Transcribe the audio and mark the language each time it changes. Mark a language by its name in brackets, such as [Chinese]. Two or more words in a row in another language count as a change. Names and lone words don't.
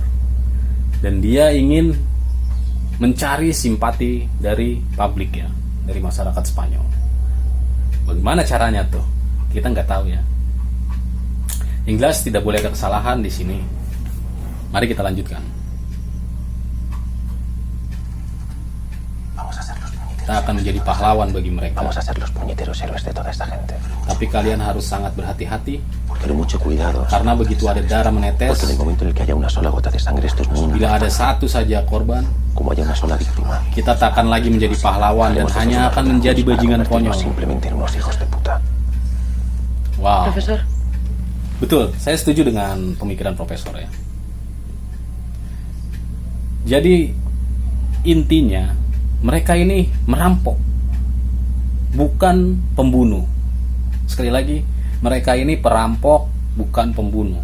[Indonesian] Dan dia ingin mencari simpati dari publik ya, dari masyarakat Spanyol. Bagaimana caranya tuh? Kita nggak tahu ya. Yang jelas tidak boleh ada kesalahan di sini. Mari kita lanjutkan. [Spanish] Vamos a ser los puñeteros [Indonesian] kita akan menjadi pahlawan bagi mereka. [Spanish] Vamos a ser los puñeteros héroes de toda esta gente. [Indonesian] Tapi kalian harus sangat berhati-hati, [Spanish] Pero mucho cuidado. [Indonesian] karena begitu ada darah menetes, [Spanish] Porque en el momento en el que haya una sola gota de sangre, esto es muy [Indonesian] bila ada satu saja korban, [Spanish] como haya una sola víctima. [Indonesian] kita tak akan lagi menjadi pahlawan dan hanya akan menjadi bajingan konyol. [Spanish] Simplemente en unos hijos de puta. [Indonesian] Wow, Profesor, betul. Saya setuju dengan pemikiran profesor ya. Jadi intinya mereka ini merampok, bukan pembunuh. Sekali lagi, mereka ini perampok, bukan pembunuh.